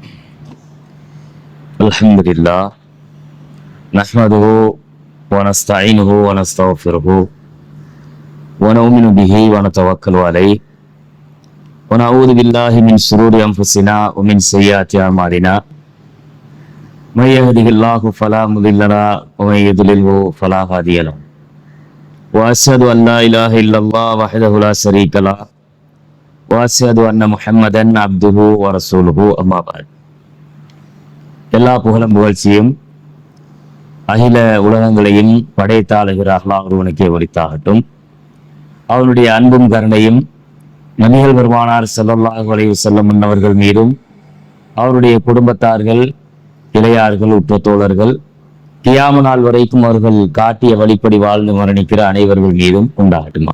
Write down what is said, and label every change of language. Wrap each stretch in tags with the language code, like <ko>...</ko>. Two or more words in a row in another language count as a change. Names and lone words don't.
<ar>الحمد لله نحمده ونستعينه ونستغفره ونؤمن به ونتوكل عليه ونعوذ بالله من شرور أنفسنا ومن سيئات أعمالنا. من يهده الله فلا مضل له ومن يضلله فلا هادي له. وأشهد أن لا إله إلا الله وحده لا شريك له وأشهد أن محمدا عبده ورسوله أما بعد.</ar> <ta>எல்லா புகழும் புகழ்ச்சியும் அகில உலகங்களையும் படைத்தாளுகிற அல்லாஹ் ஒருவனுக்கே உரித்தாகட்டும். அவனுடைய அன்பும் கருணையும் நபிகள் பெருமானார்</ta> <ar>صلى الله عليه وسلم</ar> <ta>அவர்கள் மீதும் அவருடைய குடும்பத்தார்கள், இளையார்கள், உற்ற தோழர்கள், கியாம நாள் வரைக்கும் அவர்கள் காட்டிய வழிப்படி வாழ்ந்து மரணிக்கிற அனைவர்கள் மீதும் உண்டாகட்டுமா.</ta>